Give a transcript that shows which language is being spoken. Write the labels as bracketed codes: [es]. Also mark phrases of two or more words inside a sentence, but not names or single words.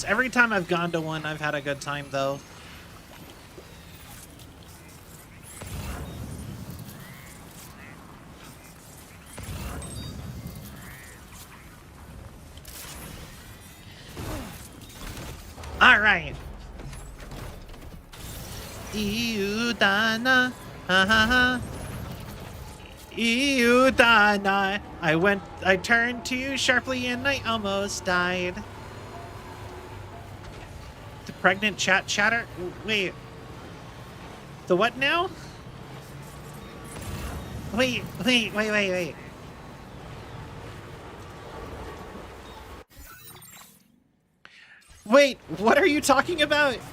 [en] Every time I've gone to one, I've had a good time, though. All right. Iudana, ha ha ha. Iudana. I turned to you sharply and I almost died. The pregnant chatter? Wait. The what now? Wait. Wait, what are you talking about?